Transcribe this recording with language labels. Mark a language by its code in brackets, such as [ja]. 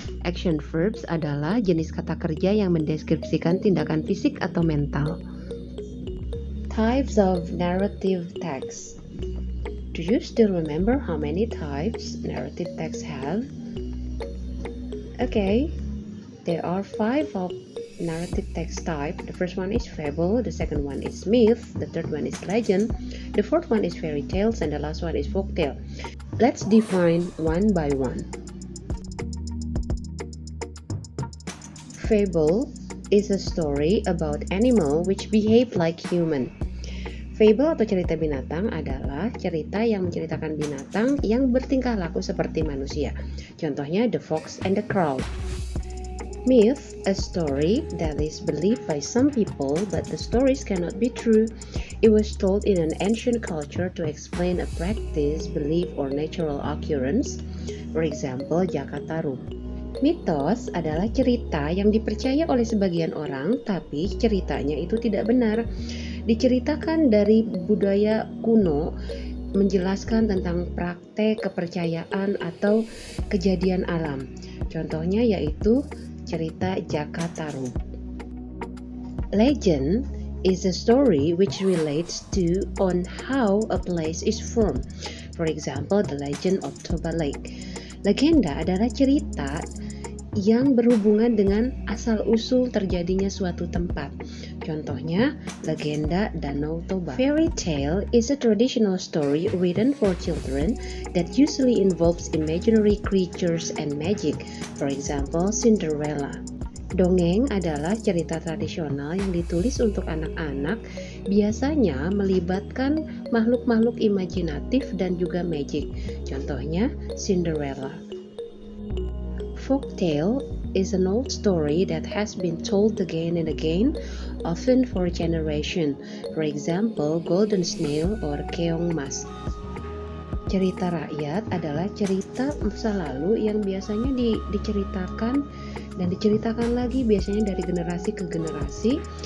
[id] Action verbs adalah jenis kata kerja yang mendeskripsikan tindakan fisik atau mental. [en] Types of narrative text. Do you still remember how many types narrative text have? Okay, there are 5 of narrative text type. The first one is fable, the second one is myth, the third one is legend, the fourth one is fairy tales, and the last one is folktale. Let's define one by one. Fable is a story about animal which behave like human. [id] Fable atau cerita binatang adalah cerita yang menceritakan binatang yang bertingkah laku seperti manusia. Contohnya The Fox and the Crow. [en] Myth, a story that is believed by some people but the stories cannot be true. It was told in an ancient culture to explain a practice, belief, or natural occurrence. For example, Jakataru. [id] Mitos adalah cerita yang dipercaya oleh sebagian orang, tapi ceritanya itu tidak benar. Diceritakan dari budaya kuno, menjelaskan tentang praktek, kepercayaan, atau kejadian alam. Contohnya yaitu cerita Jakataru. [en] Legend is a story which relates to on how a place is formed. For example, the legend of Toba Lake. [id] Legenda adalah cerita yang berhubungan dengan asal-usul terjadinya suatu tempat. Contohnya, legenda Danau Toba. [en] Fairy tale is a traditional story written for children that usually involves imaginary creatures and magic. For example, Cinderella. [id] Dongeng adalah cerita tradisional yang ditulis untuk anak-anak, biasanya melibatkan makhluk-makhluk imajinatif dan juga magic. Contohnya, Cinderella. [en] Folktale is an old story that has been told again and again, often for a generation. For example, Golden Snail or Keong Mas. [id] Cerita rakyat adalah cerita masa lalu yang biasanya diceritakan dan diceritakan lagi biasanya dari generasi ke generasi.